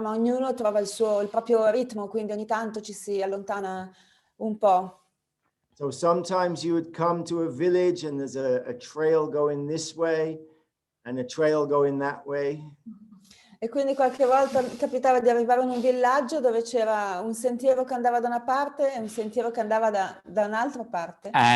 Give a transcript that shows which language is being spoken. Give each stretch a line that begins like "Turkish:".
Italian: Ma ognuno trova il proprio ritmo, quindi ogni tanto ci si allontana un po'.
English: So sometimes you would come to a village and there's a trail going this way and a trail going that way.
Italian: E quindi qualche volta capitava di arrivare in un villaggio dove c'era un sentiero che andava da una parte e un sentiero che andava da un'altra parte.